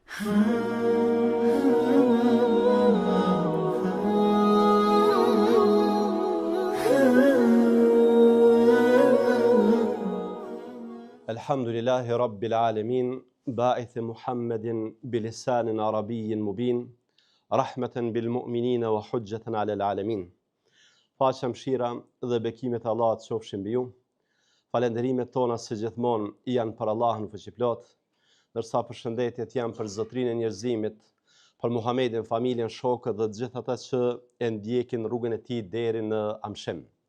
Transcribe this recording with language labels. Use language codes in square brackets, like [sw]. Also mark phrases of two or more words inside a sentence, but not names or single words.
[ar] الحمد لله رب العالمين باعث محمد بلسان عربي مبين رحمة بالمؤمنين وحجة على العالمين. [sq] Paqja, mëshira dhe bekimet e Allahut qofshin mbi ju. Falenderimet tona së gjithmonë janë për Allahun fuqiplot, ndërsa përshëndetjet janë për Zotrinë e njerëzimit, për Muhamedin, familjen, shokët dhe të gjithë ata që e ndjekin rrugën e tij deri në amshim.